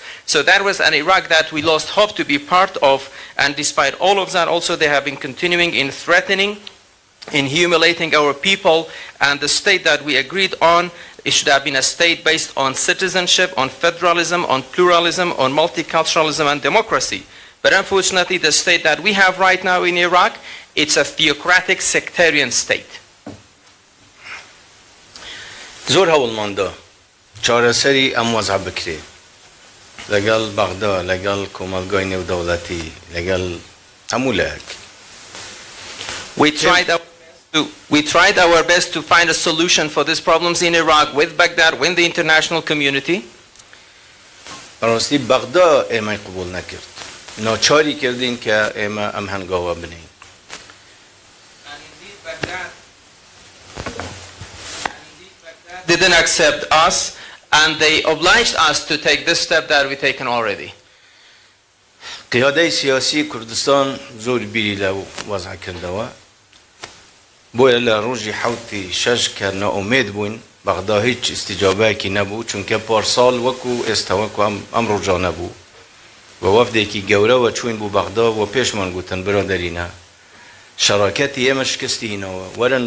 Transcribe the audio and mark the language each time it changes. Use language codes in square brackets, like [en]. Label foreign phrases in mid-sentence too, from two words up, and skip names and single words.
[en] So that was an Iraq that we lost hope to be part of, and despite all of that, also they have been continuing in threatening, in humiliating our people, and the state that we agreed on, it should have been a state based on citizenship, on federalism, on pluralism, on multiculturalism and democracy. But unfortunately, the state that we have right now in Iraq, it's a theocratic sectarian state. [ckb] زۆر هەوڵماندا چارەسەری ئەم وەزع بکرێ لەگەڵ بەغدا لەگەڵ کۆمەلگای نێودەوڵەتی لەگەڵ هەموو لایەک. [en] We tried our best to find a solution for these problems in Iraq with Baghdad, with the international community. [ckb] بەڕاستی بەغدا ئێمەی قبول نەکرد. ناچاری کردین کە ئێمە ئەم هەنگاوە بنین. [en] Didn't accept us, and they obliged us to take this step that we've taken already. [ckb] قیادەی سیاسی کوردستان زۆر بیری لە وەزع کردەوە. بۆیە لە ڕۆژی حوتی شەش کە ناومێد بووین بەغدا هیچ ئیستیجابەیەکی نەبوو چونکە پارساڵ وەکو ئێستا وەکو ئەم ڕۆژە نەبوو و وەفدێکی گەورەوە چوین بوو بەغدا و پێشمان گوتن برادەرینە شەراکەتی ئێمە شکستی هینەوە وەرن